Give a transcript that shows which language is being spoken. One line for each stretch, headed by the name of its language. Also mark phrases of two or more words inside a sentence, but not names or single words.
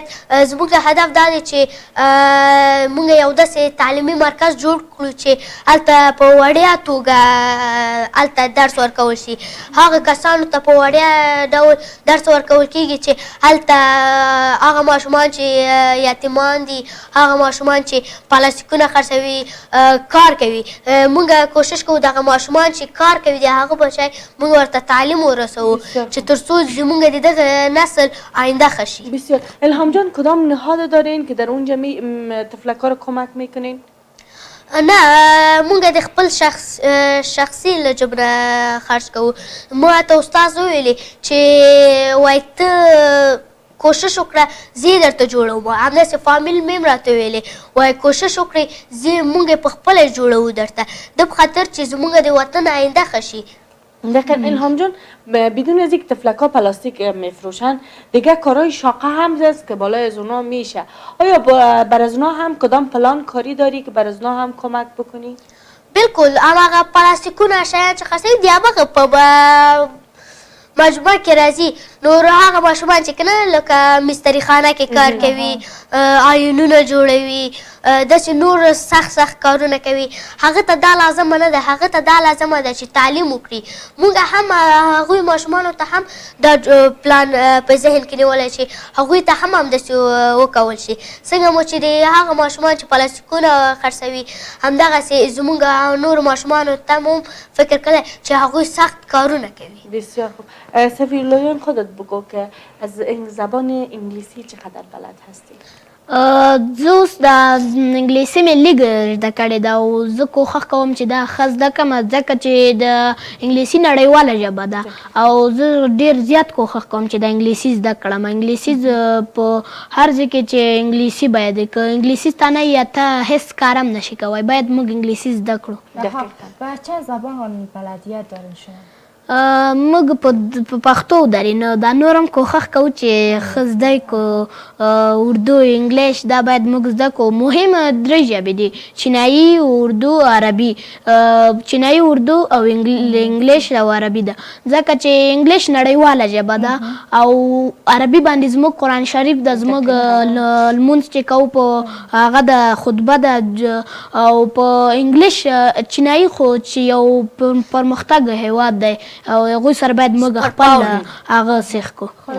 Pashto: زموږ هدف دا دی چې مونږ یو داسې تعلیمي مرکز جوړ کړو چې هلته په وړیا توګه هلته درس ورکول شي هغه کسانو ته په وړیا ډول درس ورکول کیږي چې هلته هغه ماشومان چې یتیمان دي هغه ماشومان چې پلاستیکونه خرڅوي کار کوي مونږ کوشش کوو دغه ماشومان چې کار کوي د هغه په شی مونږ ورته تعلیم ورسوو چې تر څو زمونږ د دغه نسل آینده ښه شي.
Persian: بسیار. الهام جان کدام نهاد دارین که در اونجا تفلک‌ها رو کمک میکنین؟
Pashto: نه مونږ د خپل شخصي له جبره خرج کوو ما ته استاد وویلې چې وایي ته کوشش وکړه زه یې درته جوړوم همداسې فامیل مې هم راته ویلې وایي کوشش وکړئ مونږ یې په خپله جوړوو درته د په خاطر چې زمونږ د وطن آینده ښه شي.
Persian: دقیقا. الهام جان بدون از یک تفلک ها پلاستیک میفروشن دیگه کارهای شاقه هم هست که بالای از اونا میشه آیا بر از اونا هم کدام پلان کاری داری که بر از اونا هم کمک بکنی؟
Pashto: بالکل هماغه پلاستیکونه شیان چې خرڅوي د هماغه په مجموعه کې راځي نور هغه ماشومان چې کنه لکه مستری خانه کې کار کوي آیونونه جوړوي داسې نور سخت کارونه کوي هغه ته دا لازمه نه ده هغه ته دا لازمه ده چې تعلیم وکړي مونږ هم هغوی ماشومانو ته هم دا پلان په ذهن کې نیولی چې هغوی ته هم همداسې وکول شي څنګه مو چې د هغه ماشومان چې پلاستیکونه خرڅوي همدغسې زمونږ نور ماشومانو ته هم فکر کړی چې هغوی سخت کارونه کوي.
Persian: بسیار خوب. صفیولا جان خودت بگو که از زبان انگلیسی چقدر بلد هستی؟
Pashto: زه اوس د انګلیسي مې لږ زده کړې ده او زه کوښښ کوم چې دا ښه زده کړم ځکه چې د انګلیسي نړیواله ژبه ده او زه ډېر زیات کوښښ کوم چې د انګلیسي زده کړم انګلیسي په هر ځای کې چې انګلیسي باید که انګلیسي ته نه یا ته هیڅ کار هم نشي کوی باید موږ انګلیسي زده کړو.
Persian: و چه زبان بلدیت دارین شما؟
Pashto: موږ په پښتو درې نو دا نور هم کوښښ کوو چې ښه زده کړو اردو انګلیش دا باید موږ زده کړو. مهمه 3 ژبې دي چینایي اردو عربي. چینایي اردو او انګلیش او عربي ده ځکه چې انګلیش نړیواله ژبه ده او عربي باندې زموږ قرآن شریف د زموږ لمونځ چې کوو په هغه د خطبه ده او په انګلیش چینایي خو چې یو پرمختګ هیواد دی او هغوی سره باید موږ خپل هغه سیخ کړو.